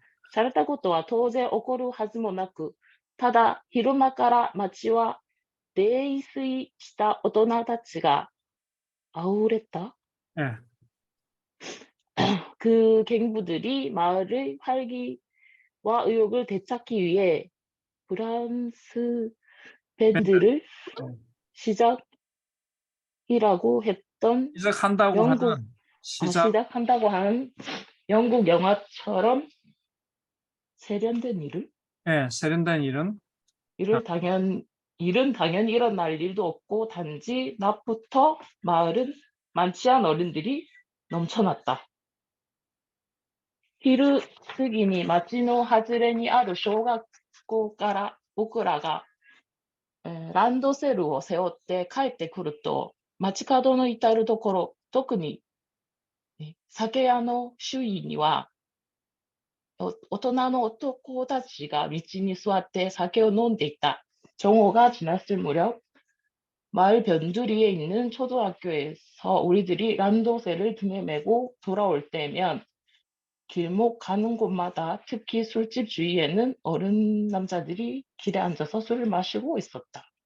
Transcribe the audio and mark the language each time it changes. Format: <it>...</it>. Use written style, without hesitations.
<ja>されたことは当然起こるはずもなく、ただ昼間から街は泥酔した大人たちが溢れた</ja> <ko>예. 그 갱부들이 마을의 활기와 의욕을 되찾기 위해 브람스 밴드를 시작이라고 했던 시작한다고 영국 하는 시작. 시작한다고 한 영국 영화처럼 세련된 예, 세련된 일은 일은 당연히 일어날 일도 없고 단지 낮부터 마을은 만취한 어른들이 넘쳐났다.</ko> <ja>昼過ぎに町の外れにある小学校から僕らが、ランドセルを背負って帰ってくると、街角の至るところ、特に酒屋の周囲には、大人の男たちが道に座って酒を飲んでいた.</ja> <ko>정오가 지났을 무렵 마을 변두리에 있는 초등학교에서 우리들이 란도세를 등에 메고 돌아올 때면 길목 가는 곳마다 특히 술집 주위에는 어른 남자들이 길에 앉아서 술을 마시고 있었다.</ko>